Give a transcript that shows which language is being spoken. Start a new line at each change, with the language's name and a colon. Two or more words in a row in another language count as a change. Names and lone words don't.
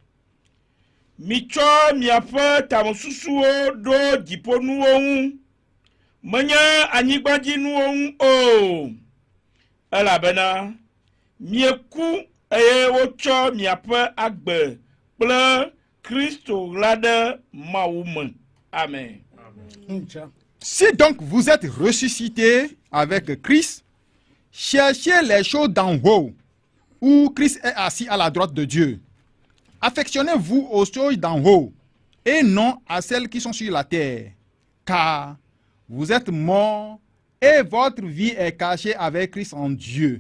Ewe: Mitsɔ miaƒe tamesusuwo ɖo dziƒonuwo ŋu, menye anyigbadzinuwo ŋu o, elabena mieku eye wotsɔ miaƒe agbe kple Kristo la ɖe Mawu me. Amen.
French: Si donc vous êtes ressuscités avec Christ, cherchez les choses d'en haut, où Christ est assis à la droite de Dieu. Affectionnez-vous aux choses d'en haut, et non à celles qui sont sur la terre, car vous êtes morts, et votre vie est cachée avec Christ en Dieu.